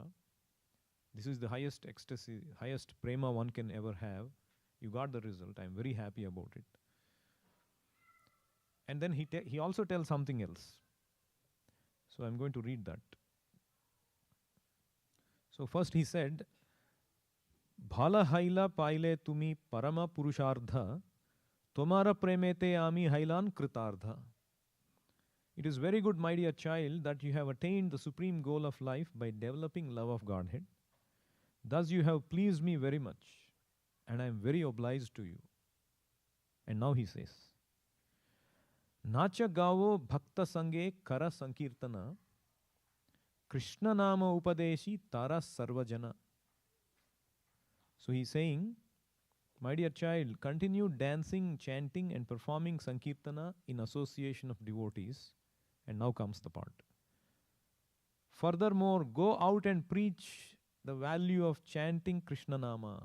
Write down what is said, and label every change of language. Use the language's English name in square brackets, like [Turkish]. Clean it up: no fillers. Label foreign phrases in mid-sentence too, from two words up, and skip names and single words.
[English] This is the highest ecstasy, highest prema one can ever have. You got the result, I'm very happy about it. And then he also tells something else. So I'm going to read that. So first he said, [Bangla] ভাল হৈল পাইলে তুমি পরম পুরুষার্থ, তোমার প্রেমেতে আমি হৈলাঙ কৃতার্থ. [English] It is very good, my dear child, that you have attained the supreme goal of life by developing love of Godhead. Thus you have pleased me very much, and I am very obliged to you. And now he says, [Bangla] নাচ গাও ভক্ত সঙ্গে কর সংকীর্তন, কৃষ্ণ নাম উপদেশি তার সর্বজন. [English] So he's saying, My dear child, continue dancing, chanting, and performing Sankirtana in association of devotees. And now comes the part. Furthermore, go out and preach the value of chanting Krishna Nama.